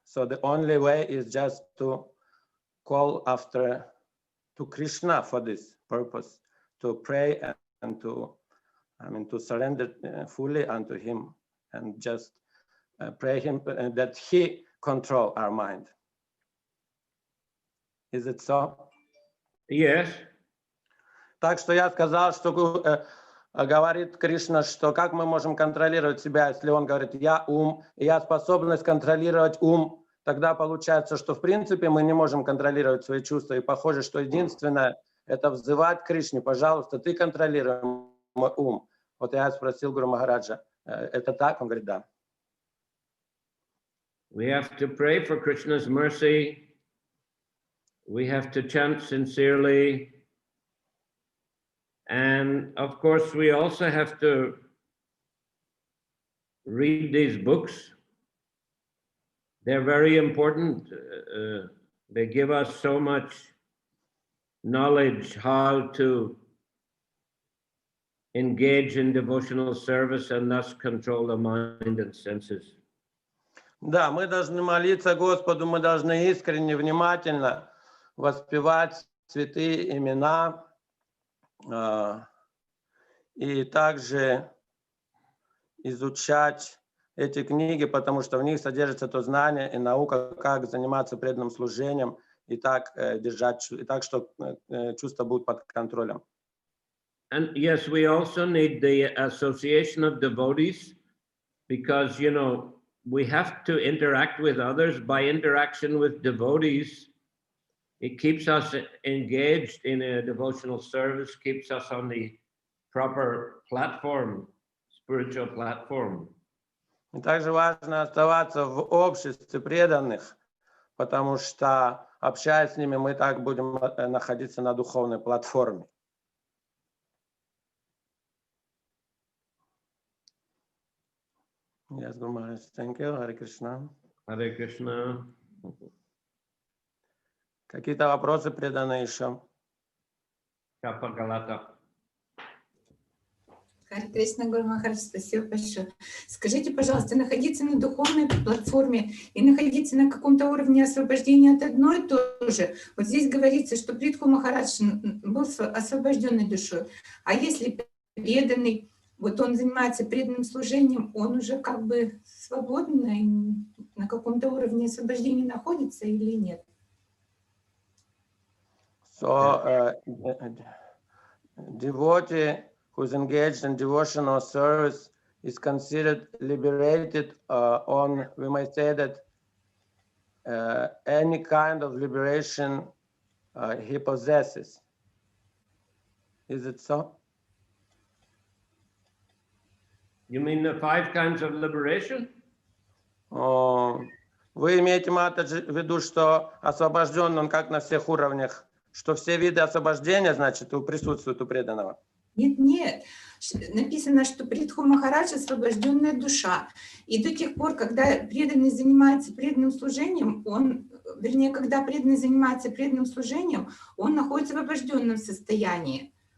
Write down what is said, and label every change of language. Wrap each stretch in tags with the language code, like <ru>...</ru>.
<en>So the only way is just to call after to Krishna for this purpose, to pray and to surrender fully unto him and just pray him that he control our mind. Is it so? Yes.</en> <ru>Так что я сказал, что говорит Кришна, что как мы можем контролировать себя, если он говорит, я ум, и я способность контролировать ум, тогда получается, что в принципе мы не можем контролировать свои чувства. И похоже, что единственное, это взывать к Кришне, пожалуйста, ты контролируй мой ум. Вот я спросил Гуру Махараджа, это так? Он говорит, да.</ru> <en>We have to pray for Krishna's mercy. We have to chant sincerely. And of course, we also have to read these books they're very important. They give us so much knowledge how to engage in devotional service and thus control the mind and senses.</en> <ru>Да, мы должны молиться Господу, мы должны искренне, внимательно воспевать святые имена и также изучать эти книги, потому что в них содержится то знание и наука, как заниматься преданным служением и так держать, и так, что чувства будут под контролем.</ru> <en>And yes, we also need the association of devotees because, you know, we have to interact with others. By interaction with devotees, it keeps us engaged in a devotional service, keeps us on the proper platform, spiritual platform.</en> <ru>И также важно оставаться в обществе преданных, потому что, общаясь с ними, мы так будем находиться на духовной платформе.</ru> <en>Yes, Guru Maharaj. Thank you. Hare Krishna. Hare Krishna.</en> <ru>Какие-то вопросы преданные еще? Kappagalata. Харе Кришна, Гуру Махарадж, спасибо большое. Скажите, пожалуйста, находиться на духовной платформе и находиться на каком-то уровне освобождения от одно и то же. Вот здесь говорится, что Притху Махарадж был освобожденной душой. А если преданный, вот он занимается преданным служением, он уже как бы свободно и на каком-то уровне освобождения находится или нет?</ru> <en>So, devotee who is engaged in devotional service is considered liberated on, we might say that any kind of liberation he possesses. Is it so? You mean the 5 kinds of liberation?</en> <ru>Вы имеете, Матаджи, в виду, что освобожден он как на всех уровнях, что все виды освобождения, значит, присутствуют у преданного? Нет, нет. Написано, что Притху Махарадж освобожденная душа. И до тех пор, когда преданный занимается преданным служением, он, вернее, когда преданный занимается преданным служением, он находится в освобожденном состоянии.</ru>